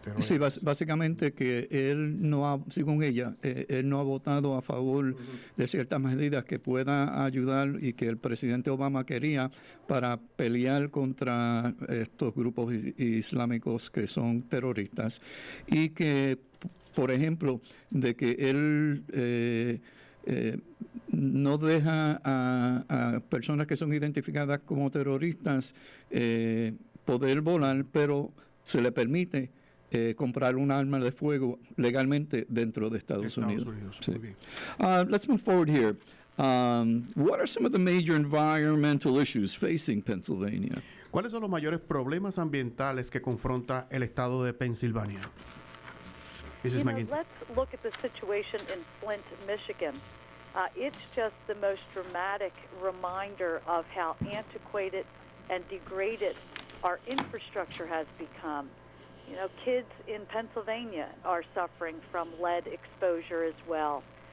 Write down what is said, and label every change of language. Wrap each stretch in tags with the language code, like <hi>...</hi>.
<es>Sí, básicamente que él no ha, según ella, él no ha votado a favor de ciertas medidas que puedan ayudar y que el presidente Obama quería para pelear contra estos grupos islámicos que son terroristas, y que, por ejemplo, de que él no deja a personas que son identificadas como terroristas poder volar, pero se le permite comprar un arma de fuego legalmente dentro de Estados Unidos. Sí.</es> <en>Let's move forward here. What are some of the major environmental issues facing Pennsylvania?</en> <es>¿Cuáles son los mayores problemas ambientales que confronta el estado de Pensilvania?</es> <en>Mrs. Mcginty. Let's look at the situation in Flint, Michigan. It's just the most dramatic reminder of how antiquated and degraded our infrastructure has become. You know, kids in Pennsylvania are suffering from lead exposure as well.</en>